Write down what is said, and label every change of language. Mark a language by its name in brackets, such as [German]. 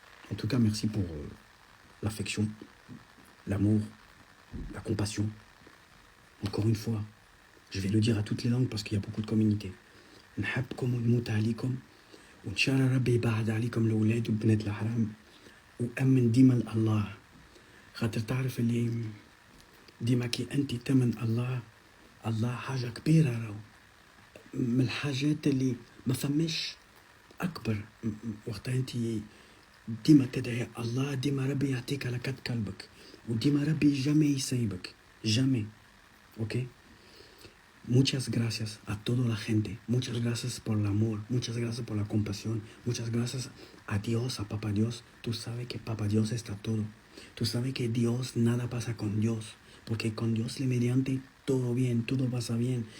[French] En tout cas, merci pour l'affection, l'amour, la compassion. Encore une fois, je vais le dire à toutes les langues parce qu'il y a beaucoup de communautés. [Arabic] نحبكم ونموت عليكم وإن شاء الله ربي يبعد عليكم الأولاد والبنات الحرام وأمن ديما الله خاطر تعرف اللي ديما كي أنت تمن الله حاجة كبيرة راهو من الحاجات اللي ما فماش أكبر وقتها أنت ديما تدعي الله ديما ربي يعطيك على قد قلبك وديما ربي جامي يسيبك جامي أوكي. [Spanish] Muchas gracias a toda la gente. Muchas gracias por el amor. Muchas gracias por la compasión. Muchas gracias a Dios, a Papá Dios. Tú sabes que Papá Dios está todo. Tú sabes que Dios, nada pasa con Dios. Porque con Dios le mediante todo bien, todo pasa bien.